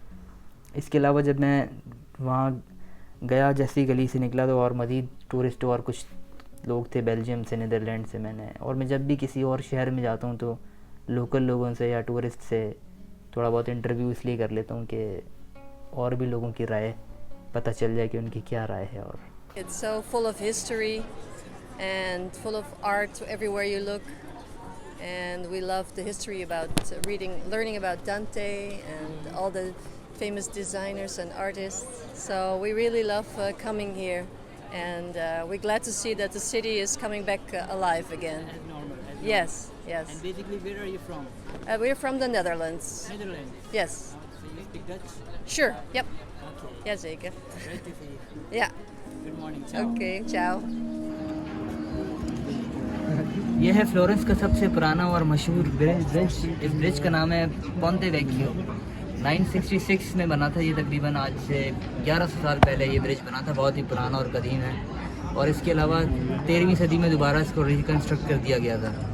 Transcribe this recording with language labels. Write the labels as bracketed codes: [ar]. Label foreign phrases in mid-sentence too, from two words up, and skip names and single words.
[hi] इसके अलावा जब मैं वहाँ गया, जैसी गली से निकला तो और मज़ीद टूरिस्ट और कुछ लोग थे बेल्जियम से, नीदरलैंड से। मैं जब भी किसी और शहर में जाता हूँ तो लोकल लोगों से या टूरिस्ट से थोड़ा बहुत इंटरव्यू इसलिए कर लेता हूँ कि और भी लोगों की राय पता चल जाए कि उनकी क्या राय है। और [en] It's so full of history and full of art everywhere you look. And we love the history about learning about Dante and all the famous designers and artists. So we really love coming here, and we're glad to see that the city is coming back alive again. As normal. Yes, yes. And basically, where are you from? We're from the Netherlands. Netherlands. Yes. So you speak Dutch? Sure. Yep. Okay. Jazeker. Great to see you. Yeah. Good morning. Ciao. Okay. Ciao. [hi] यह है फ़्लोरेंस का सबसे पुराना और मशहूर ब्रिज। इस ब्रिज का नाम है पोंते वेक्कियो। 966 में बना था ये, तकरीबन आज से 1100 साल पहले ये ब्रिज बना था। बहुत ही पुराना और कदीम है। और इसके अलावा 13वीं सदी में दोबारा इसको रिकन्स्ट्रक्ट कर दिया गया था।